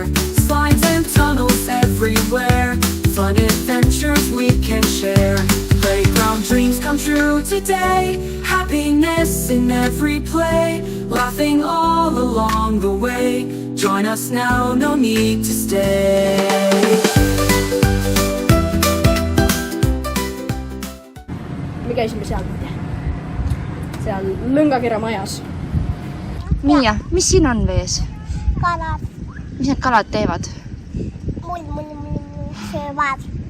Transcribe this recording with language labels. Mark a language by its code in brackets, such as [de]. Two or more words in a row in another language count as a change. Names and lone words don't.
[en] Slides and tunnels everywhere, fun adventures we can share. Playground dreams come true today, happiness in every play. Laughing all along the way, join us now, no need to stay. [et] Me käisime seal, seal Lõngakera majas. Miia, mis siin on vees? Kalad. Mis need kalad teevad? Söövad.